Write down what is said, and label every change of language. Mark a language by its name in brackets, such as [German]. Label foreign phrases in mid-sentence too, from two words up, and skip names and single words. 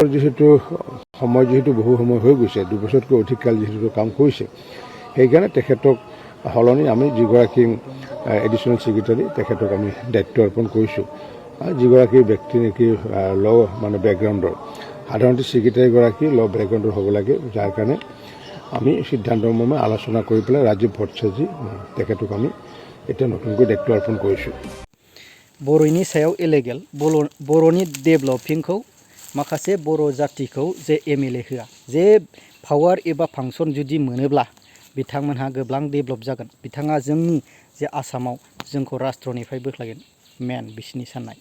[Assamese] যিহেতু বহু সময় হৈ গৈছে, 2 বছৰতকৈ অধিক কাল যিহেতু কাম কৰিছে, সেইকাৰণে তেখেতক সলনি আমি যিগৰাকী এডিশ্যনেল ছেক্ৰেটাৰী তেখেতক আমি দায়িত্ব অৰ্পণ কৰিছোঁ। যিগৰাকী ব্যক্তি নেকি বেকগ্ৰাউণ্ডৰ, সাধাৰণতে ছেক্ৰেটাৰীগৰাকী বেকগ্ৰাউণ্ডৰ হ'ব লাগে, যাৰ কাৰণে আমি সিদ্ধান্তমৰ্মে আলোচনা কৰি পেলাই ৰাজীৱ ভট্টাচাৰ্যী তেখেতক আমি এতিয়া নতুনকৈ দায়িত্ব অৰ্পণ কৰিছোঁ। [Bodo] बर'नि सायाव इलेगेल बर'नि डेभेलपिंखौ माखासे बर' जातिखौ जे MLA होआ, जे पावार एबा फांसन जुदि मोनोब्ला बिथांमोनहा गोबां डेभेलप जागोन, बिथाङा जोंनि जे आसामाव जोंखौ राष्ट्रनिफ्राय बोख्लायगोन, मेन बिसिनि साननाय।